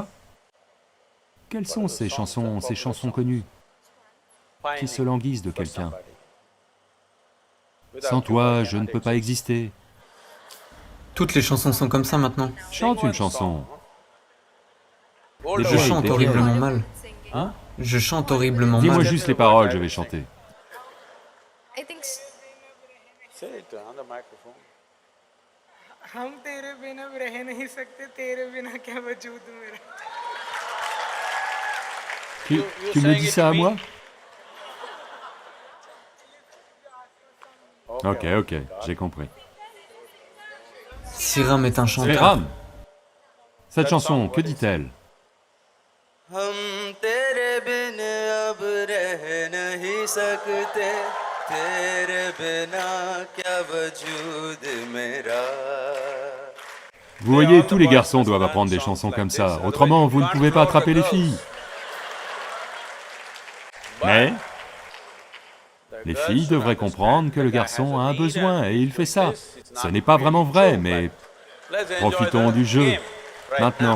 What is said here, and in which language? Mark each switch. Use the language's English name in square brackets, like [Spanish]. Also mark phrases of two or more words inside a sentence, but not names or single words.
[French] Quelles sont ces chansons connues, qui se languissent de quelqu'un? Sans toi, je ne peux pas exister. Toutes les chansons sont comme ça maintenant. Chante une chanson. Je chante horriblement mal. Hein? Je chante horriblement mal. Dis-moi juste les paroles, je vais chanter. [Hindi] हम तेरे बिना रह नहीं सकते तेरे बिना क्या वजूद मेरा [French] Tu me dis ça à moi? Ok, j'ai compris. Siram est un chanteur. Siram! Cette chanson, que dit-elle? [Hindi] हम तेरे बिन अब रह नहीं सकते तेरे बिना क्या वजूद मेरा [French] Vous voyez, tous les garçons doivent apprendre des chansons comme ça, autrement vous ne pouvez pas attraper les filles. Mais les filles devraient comprendre que le garçon a un besoin et il fait ça. Ce n'est pas vraiment vrai, mais profitons du jeu, maintenant.